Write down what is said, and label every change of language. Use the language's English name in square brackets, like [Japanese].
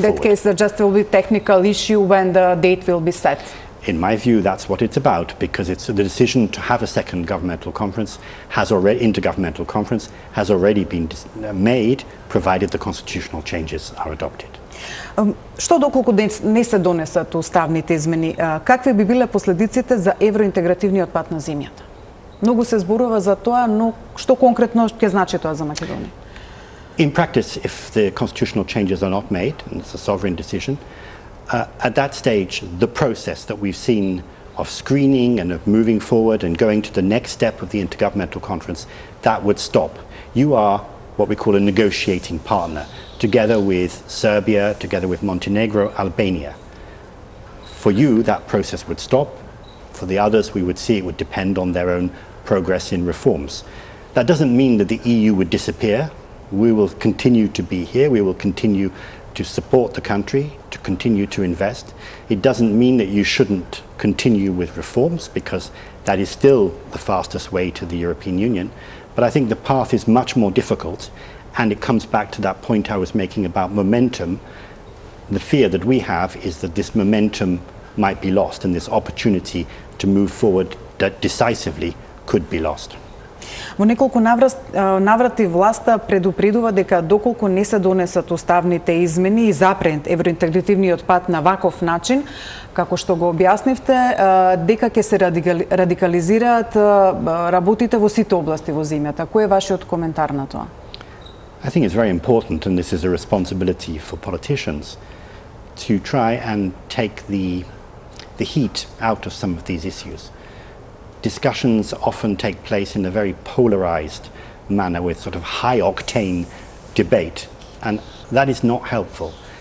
[English] So in that case, there just will be technical issue when the date will be set? In my view, that's what it's about, because it's the decision to have a second governmental conference intergovernmental conference has already been made, provided the constitutional changes are adopted. [Macedonian] Што доколку не се донесат уставните измени, какви би биле последиците за евроинтегративниот пат на земјата? Многу се зборува за тоа, но што конкретно ќе значи тоа за Македонија? [English] In practice, if the constitutional changes are not made, and it's a sovereign decision, at that stage, the process that we've seen of screening and of moving forward and going to the next step of the intergovernmental conference, that would stop. You are what we call a negotiating partner, together with Serbia, together with Montenegro, Albania. For you, that process would stop. For the others, we would see it would depend on their own progress in reforms. That doesn't mean that the EU would disappear. We will continue to be here. We will continue to support the country, to continue to invest. It doesn't mean that you shouldn't continue with reforms, because that is still the fastest way to the European Union. But I think the path is much more difficult, and it comes back to that point I was making about momentum. The fear that we have is that this momentum might be lost, and this opportunity to move forward decisively could be lost. [Macedonian] Во неколку наврати власта предупредува дека доколку не се донесат уставните измени и запрент евроинтегративниот пат на ваков начин, како што го објаснивте, дека ќе се радикализираат работите во сите области во земјата. Кој е вашиот коментар на тоа? [English] I think it's very important, and this is a responsibility for politicians, to try and take the heat out of some of these issues. Discussions often take place in a very polarized manner with sort of high octane debate, and that is not helpful.